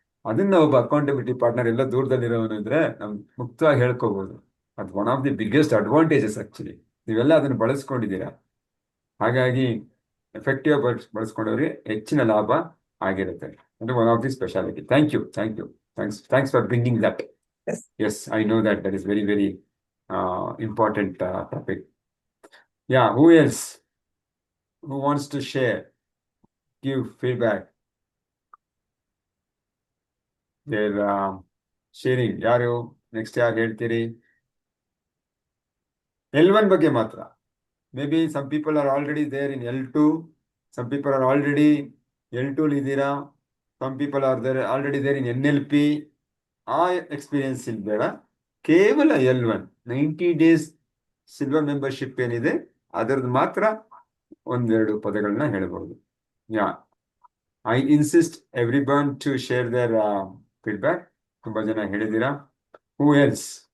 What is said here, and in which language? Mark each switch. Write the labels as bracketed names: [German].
[Kannada] ಅದನ್ನ ಒಬ್ಬ accountability partner ಎಲ್ಲ ದೂರದಲ್ಲಿರೋನು ಇದ್ರೆ ನಮ್ ಮುಕ್ತವಾಗಿ ಹೇಳ್ಕೋಬಹುದು. ಅದು [English] One of the biggest advantages actually. [Kannada] ನೀವೆಲ್ಲ ಅದನ್ನ ಬಳಸ್ಕೊಂಡಿದ್ದೀರಾ, ಹಾಗಾಗಿ ಎಫೆಕ್ಟಿವ್ ಬಳಸ್ಕೊಂಡವ್ರಿಗೆ ಹೆಚ್ಚಿನ ಲಾಭ ಆಗಿರುತ್ತೆ. ಅಂದ್ರೆ [English] One of the speciality. Thanks for bringing that. Yes. Yes, I know that is very important topic. Yeah, who else? Who wants to share? Give feedback. They're sharing. [Kannada] ಯಾರು next ಯಾರು ಹೇಳ್ತೀರಿ? L1 ಬಗ್ಗೆ ಮಾತ್ರ. [English] Maybe some people are already there in L2. Some people are already L2 [Kannada] ಇದ್ದೀರಾ. [English] Some people are there already there in NLP. [Kannada] ಆ experience ಇಲ್ಲಿ ಬೇಡ, ಕೇವಲ L1 90 ಡೇಸ್ ಸಿಲ್ವರ್ ಮೆಂಬರ್ಶಿಪ್ ಏನಿದೆ ಅದರದ್ದು ಮಾತ್ರ ಒಂದೆರಡು ಪದಗಳನ್ನ ಹೇಳ್ಬಹುದು. [English] Yeah, I insist everyone to share their feedback. [Kannada] ತುಂಬಾ ಜನ ಹೇಳಿದ್ದೀರಾ. [English] Who else?